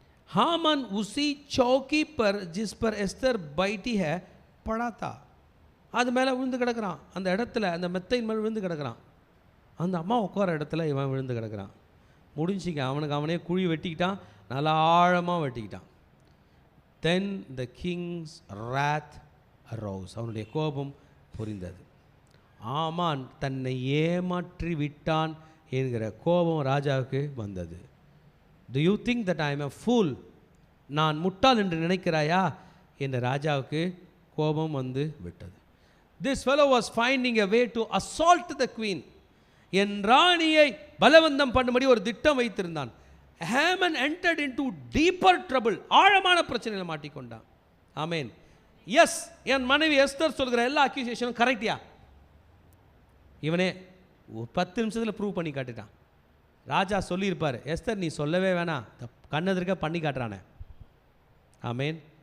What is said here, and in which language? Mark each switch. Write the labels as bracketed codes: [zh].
[hi] हामन उसी चौकी पर जिस पर एस्तर बैठी है पड़ा था. [ta] அது மேலே விழுந்து கிடக்கிறான். அந்த இடத்துல, அந்த மெத்தையின் மேல் விழுந்து கிடக்கிறான். அந்த அம்மா உட்கார இடத்துல இவன் விழுந்து கிடக்கிறான். முடிஞ்சிக்க, அவனுக்கு அவனே குழி வெட்டிக்கிட்டான், நல்லா ஆழமாக வெட்டிக்கிட்டான். [en] Then the king's wrath arose. [ta] அவனுடைய கோபம் புரிந்தது. ஆமான் தன்னை ஏமாற்றி விட்டான் என்கிற கோபம் ராஜாவுக்கு வந்தது. [en] Do you think that I am a fool? [ta] நான் முட்டாள் என்று நினைக்கிறாயா என்ற ராஜாவுக்கு கோபம் வந்து விட்டது. [en] This fellow was finding a way to assault the queen. [ta] என் ராணியை பலவந்தம் பண்ணும்படி ஒரு திட்டம் வைத்திருந்தான். [en] Haman entered into deeper trouble. [ta] ஆழமான பிரச்சனையில் மாட்டிக்கொண்டான். ஆமென். எஸ், என் மனைவி எஸ்தர் சொல்கிற எல்லா அக்யூசேஷனும் கரெக்டியா? இவனே 10 நிமிஷத்தில் ப்ரூவ் பண்ணி காட்டிட்டான். ராஜா சொல்லியிருப்பார், எஸ்தர் நீ சொல்லவே வேணாம், கண்ணெதிர்க்க பண்ணி காட்டுறானே. ஆமேன்.